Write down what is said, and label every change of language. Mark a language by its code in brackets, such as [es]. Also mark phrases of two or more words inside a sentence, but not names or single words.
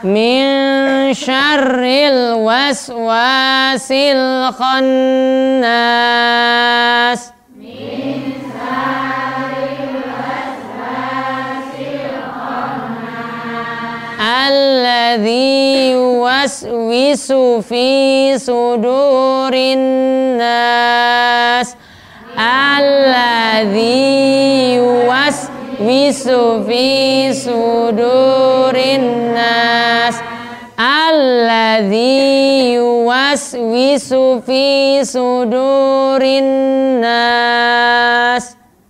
[ar] من شر الوسواس الخناس. يوسوس في صدور الناس. الذي يوسوس في صدور الناس. الذي يوسوس في صدور الناس.